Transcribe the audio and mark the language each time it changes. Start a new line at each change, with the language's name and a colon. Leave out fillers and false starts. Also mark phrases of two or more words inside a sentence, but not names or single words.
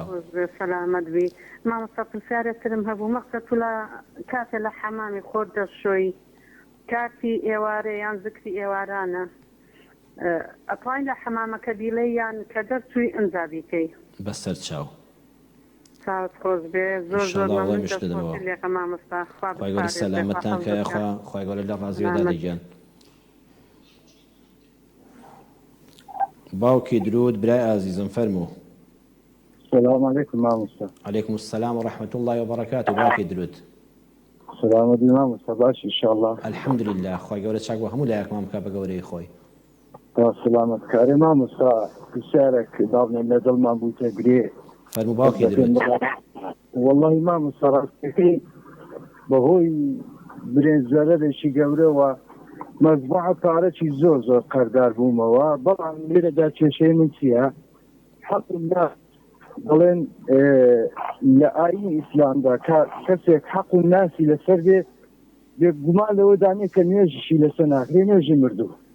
Central Kurdish: سەلامەت بی مامۆستا پرسیارێکترم هەبوو مەقسەد تو لە کاتێ لە حەمامی خۆر دەشۆی کاتی ئێوارە یان زکری ئێوارانە ئەتوانی لە حەمامەکە بیڵێ یان کە دەرچووی ئەنجا بیکەی بەسەر چاو چاوت خۆش بێ زۆر لێکە مامۆستا خۆی گەورە سەلامەتتان کە یەخوا خۆی گەورە لە ڕازیەوە دادەگیان باوکی درود برای عزیزم فەرموو
Arabic: السلام عليكم مامۆستا عليكم السلام ورحمة الله وبركاته
Central Kurdish: باوکی درود سلامەتی مامۆستا باش ئینشاءالله
Arabic: الحمد لله
Central Kurdish: خۆی گەورە چاک بۆ هەموو لایەکمان بکە بە گەورەی خۆی سلامەتکارێ مامۆستا پرسیارێک داڵێن لە دڵمان بووتە گرێ فەرموو باوکی درود وەڵڵاهی مامۆستا ڕاستەکەی بەهۆی برێنزەرەرێکی گەورەوە مەزبوعە پارەی زۆر قەردار بوومەوە بەڵام لێرەدا کێشەی من چییە حەقم دەڵێن لە ئاین ئیسلامدا کەسێک حەق و ناسی لەسەر بێ بێگومان لەوە دانێ کە نوێژیشی لەسەر ناکرێ نوێژی مردوو